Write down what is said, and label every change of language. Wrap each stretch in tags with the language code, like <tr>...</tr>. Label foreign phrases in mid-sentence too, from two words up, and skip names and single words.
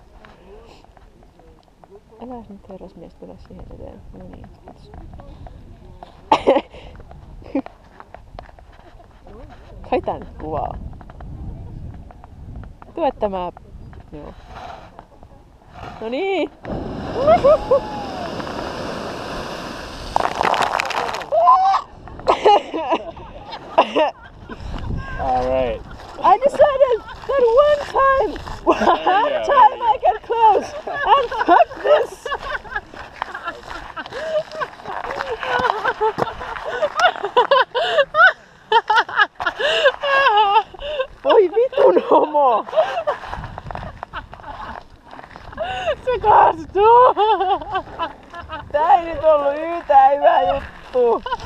<fi>Äläs nyt herrasmies tule siihen eteen. No niin, kiitos. Kai tää nyt kuvaa. Tuo, että mä... Joo. No niin.</fi> <en>Alright. I decided that one time I get close and fuck this.</en> <fi>Voi vitun homo! Se kaastuu! Tää ei nyt ollu yhtään hyvä juttu.</fi>